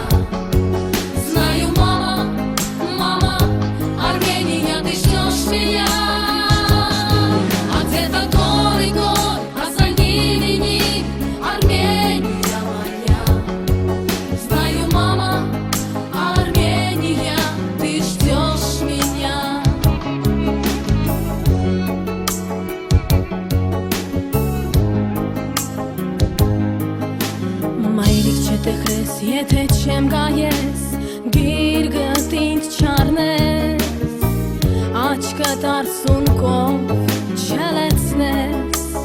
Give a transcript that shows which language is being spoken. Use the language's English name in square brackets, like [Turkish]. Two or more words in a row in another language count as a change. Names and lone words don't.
[Russian] Знаю, мама, мама, Армения, ты ждешь меня. А где-то горы, а за ними Ник, Армения моя. Знаю, мама, Армения, ты ждешь меня. [Armenian] Մայրիկ չտխես, եթե չեմ գա ես, գիրգըտ ինձ չառնես, աչքդ արցունքով չլեցնես,